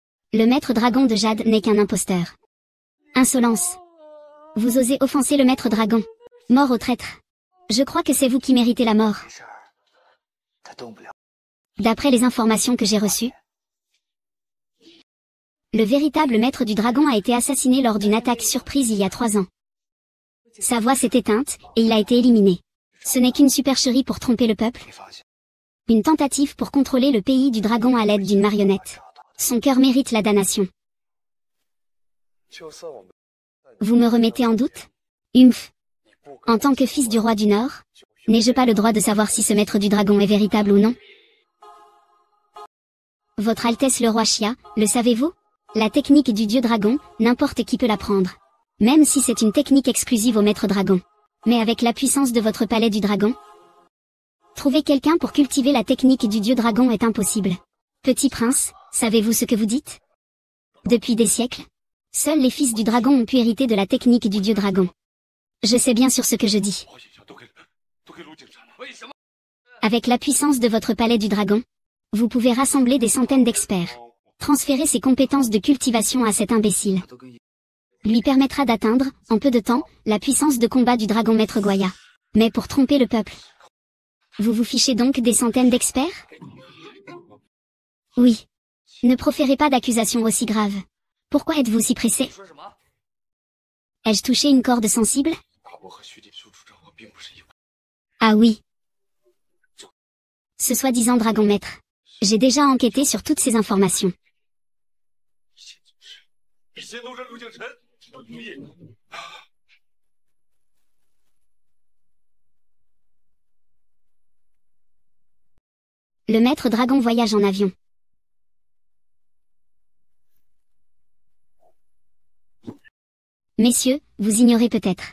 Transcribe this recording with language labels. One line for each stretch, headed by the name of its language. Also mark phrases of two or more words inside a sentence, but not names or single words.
French: Le maître dragon de Jade n'est qu'un imposteur. Insolence. Vous osez offenser le maître dragon. Mort au traître. Je crois que c'est vous qui méritez la mort.
Chinese: 没事儿，他动不了。
French: D'après les informations que j'ai reçues, le véritable maître du dragon a été assassiné lors d'une attaque surprise il y a 3 ans. Sa voix s'est éteinte, et il a été éliminé. Ce n'est qu'une supercherie pour tromper le peuple.
Chinese: 你放心，
French: Une tentative pour contrôler le pays du dragon à l'aide d'une marionnette. Son cœur mérite la damnation.
Chinese: 就算我们
French: Vous me remettez en doute? Humph. En tant que fils du roi du Nord, n'ai-je pas le droit de savoir si ce maître du dragon est véritable ou non? Votre Altesse le roi Xia, le savez-vous? La technique du dieu dragon, n'importe qui peut l'apprendre. Même si c'est une technique exclusive au maître dragon. Mais avec la puissance de votre palais du dragon? Trouver quelqu'un pour cultiver la technique du dieu dragon est impossible. Petit prince, savez-vous ce que vous dites? Depuis des siècles, seuls les fils du dragon ont pu hériter de la technique du dieu dragon. Je sais bien sur ce que je dis.
Chinese: 保险箱都给陆景晨了。为什么？
French: Avec la puissance de votre palais du dragon, vous pouvez rassembler des centaines d'experts. Transférer ses compétences de cultivation à cet imbécile.
Chinese: 都跟
French: Lui permettra d'atteindre, en peu de temps, la puissance de combat du dragon maître Goya. Mais pour tromper le peuple. Vous vous fichez donc des centaines d'experts? Oui. Ne proférez pas d'accusations aussi graves. Pourquoi êtes-vous si pressé?
Chinese: 说什么？
French: Ai-je touché une corde sensible?
Chinese: 我和徐锦修处长，我并不是意外。
French: Ah oui. Ce soi-disant dragon maître. J'ai déjà enquêté sur toutes ces informations.
Chinese: 一切都是陆景晨的主意。
French: Le maître dragon voyage en avion. Messieurs, vous ignorez peut-être.